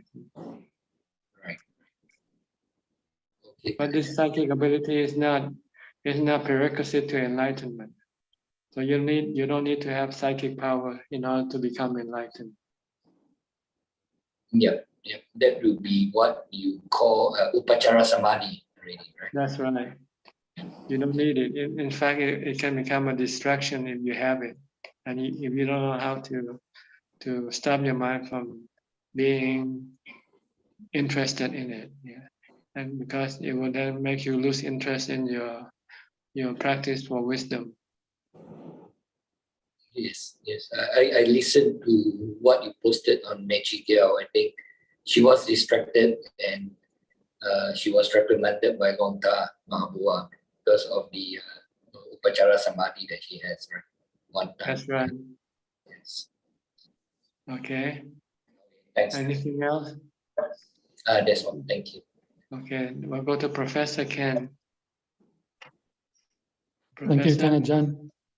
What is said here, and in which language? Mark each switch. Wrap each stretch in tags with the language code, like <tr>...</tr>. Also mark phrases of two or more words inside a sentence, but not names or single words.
<en>Right. Okay. But this psychic ability is not prerequisite to enlightenment. So you don't need to have psychic power in order to become enlightened. Yeah. That would be what you call</en> <pi>upachara samadhi,</pi> <en>really, right? That's right. You don't need it. In fact, it can become a distraction if you have it, and if you don't know how to stop your mind from being interested in it. Yeah. And because it will then make you lose interest in your practice for wisdom. Yes. I listened to what you posted on Mechi Kyo. I think she was distracted and she was reprimanded by Lonta Mahabua because of the</en> <pi>upachara samadhi</pi> <en>that she has, right? One time. That's right. Yes. Okay. Thanks. Anything else? That's one. Thank you. Okay, we'll go to Professor Ken. Thank you, Ajaan.</en>